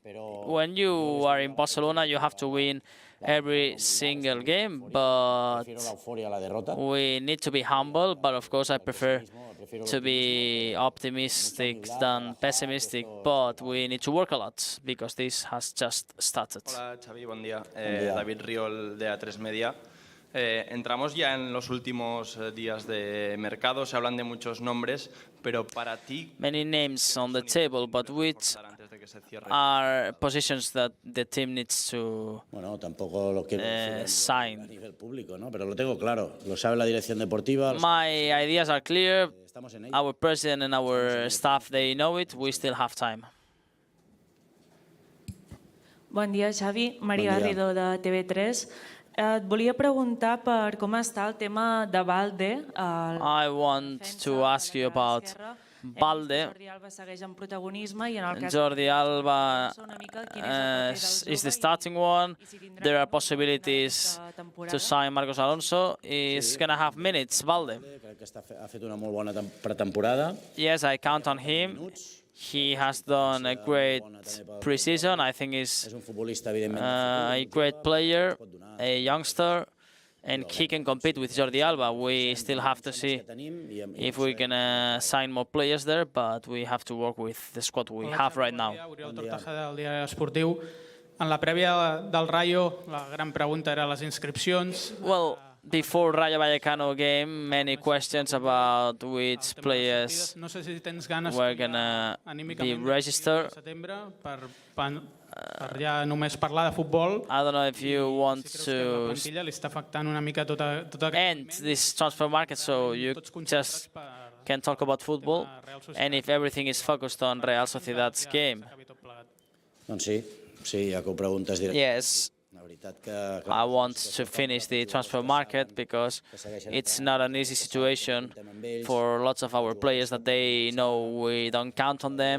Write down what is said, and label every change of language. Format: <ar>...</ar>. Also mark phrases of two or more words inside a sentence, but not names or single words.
<en>When you are in Barcelona, you have to win every single game, but we need to be humble. But of course, I prefer to be optimistic than pessimistic, but we need to work a lot because this has just started.</en> <es>Hola Xavi, buen día. David Riol de A3 Media. Entramos ya en los últimos días de mercado, se hablan de muchos nombres, pero para ti...</es> <en>Many names on the table, but which are positions that the team needs to sign?</en> <es>A nivel público, ¿no? Pero lo tengo claro, lo sabe la dirección deportiva.</es> <en>My ideas are clear. Our president and our staff, they know it. We still have time.</en> <ca>Bon dia, Xavi. Maria Garrido de TV3. Et volia preguntar per com està el tema de Balde.</ca> <en>I want to ask you about Balde.</en> <ca>Jordi Alba segueix en protagonisme i en el cas</ca> <en>Jordi Alba is the starting one. There are possibilities to sign Marcos Alonso. He's going to have minutes, Balde. Yes, I count on him. He has done a great pre-season. I think he's a great player, a youngster, and he can compete with Jordi Alba. We still have to see if we're going to sign more players there, but we have to work with the squad we have right now.</en> <ca>En la prèvia del Rayo, la gran pregunta era les inscripcions.</ca> <en>Well, before Rayo Vallecano game, many questions about which players were going to be registered.</en> <ca>Ja només parlar de futbol.</ca> <en>I don't know if you want to end this transfer market so you just can talk about football, and if everything is focused on Real Sociedad's game. Yes. I want to finish the transfer market because it's not an easy situation for lots of our players that they know we don't count on them.</en>